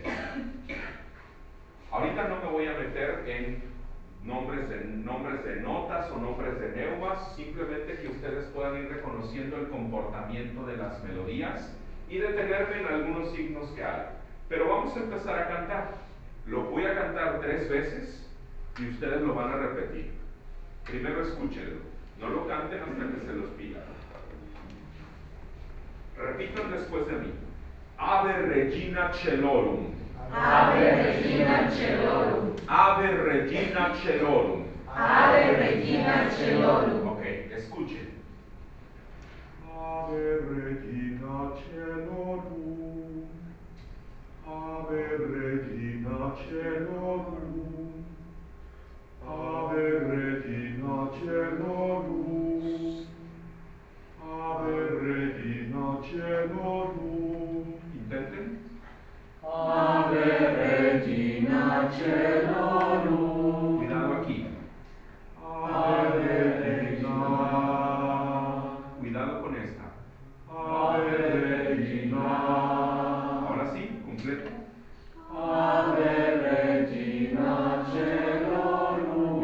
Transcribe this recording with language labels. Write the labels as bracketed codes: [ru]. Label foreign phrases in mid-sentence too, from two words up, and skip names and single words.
[es] Ahorita no me voy a meter en nombres de notas o nombres de neumas, simplemente que ustedes puedan ir reconociendo el comportamiento de las melodías y detenerme en algunos signos que hay. Pero vamos a empezar a cantar. Lo voy a cantar 3 veces y ustedes lo van a repetir. Primero escúchenlo, no lo canten hasta que se los pida. Repitan después de mí. [la] Ave Regina Celorum. Ave Regina Celorum. Ave Regina Celorum. Ave Regina Celorum. [es] Ok, escuchen. [la] Ave Regina Celorum. Ave Regina Celorum. Ave Regina Celorum. Ave Regina Celorum. [es] Intenten. [la] Ave Regina Celorum. [es] Cuidado aquí. [la] Ave Regina. [es] Cuidado con esta. [la] Ave Regina. [es] Ahora sí, completo. [la] Ave Regina Celorum.